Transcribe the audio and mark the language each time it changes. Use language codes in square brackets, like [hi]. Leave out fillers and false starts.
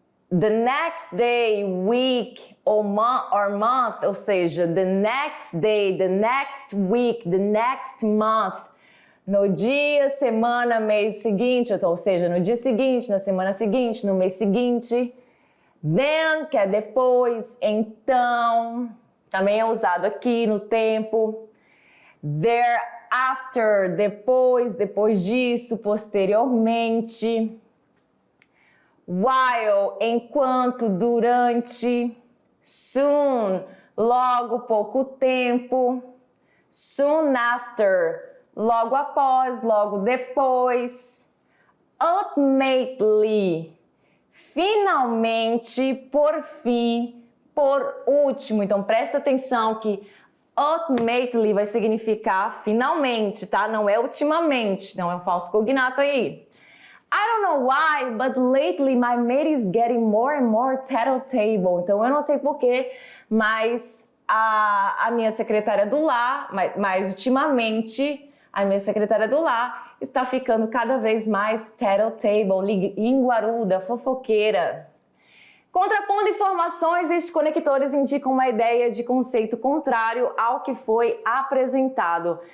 [en] The next day, week or month, [pt] ou seja, [en] the next day, the next week, the next month. [pt] No dia, semana, mês seguinte, ou seja, no dia seguinte, na semana seguinte, no mês seguinte. Then, que é depois, então. Também é usado aqui no tempo. Thereafter, depois disso, posteriormente. While, enquanto, durante. Soon, logo, pouco tempo. Soon after, logo após, logo depois. Ultimately, finalmente, por fim. Por último, então presta atenção que ultimately vai significar finalmente, tá? Não é ultimamente, não é um falso cognato aí. [en] I don't know why, but lately my mate is getting more and more tattletale. [pt] Então eu não sei porquê, mas a minha secretária do lar, mas ultimamente a minha secretária do lar está ficando cada vez mais tattletale, linguaruda, fofoqueira. Contrapondo informações, esses conectores indicam uma ideia de conceito contrário ao que foi apresentado.